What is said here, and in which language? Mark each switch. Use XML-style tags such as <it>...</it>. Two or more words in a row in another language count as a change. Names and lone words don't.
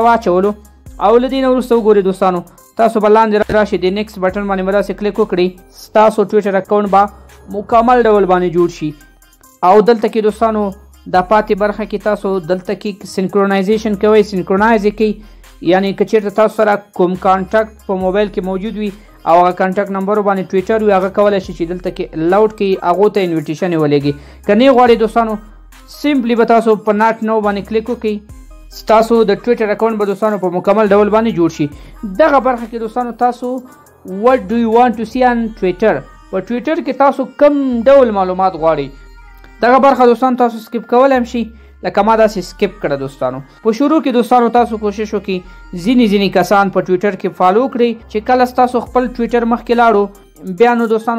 <ps>واچولو او له دې نه وروسته وګورئ دوستانو تاسو به لاندې راشئ د</ps> <en>next button</en> <ps>باندې به داسې کلیک وکړئ ستاسو ټویټر اکاونټ به مکمل ډول باندې جوړ شي او دلته کې دوستانو دا پاتې برخه کې تاسو دلته کې سینکرونایزیشن کوئ سینکرونایز یې کوئ یعنی که چېرته تاسو سره کوم کانټکټ په موبایل کې موجود وي او هغه</ps> <en>contact number</en> <ps>باندې ټویټر وي هغه کولی شي چې دلته کې لاؤډ کړي هغو ته انویټیشن یې ولېږي که نه غواړئ دوستانو سمپلی به تاسو په</ps> <en>not now</en> <ps>باندې کلیک وکړئ ستاسو د ټویټر اکاونټ به دوستانو په مکمل ډول باندې جوړ شي دغه برخه کې دوستانو تاسو</ps> <en>what do you want to see on Twitter</en> <ps>په ټویټر کې تاسو کوم ډول معلومات غواړئ دغه برخه دوستانو تاسو سکیپ کولی هم شي لکه ما داسې سکیپ کړه دوستانو په شروع کې دوستانو تاسو کوشش وکړئ ځینې کسان په ټویټر کې فالو کړئ چې کله ستاسو خپل ټویټر مخکې لاړو بیا نو دوستانو</ps>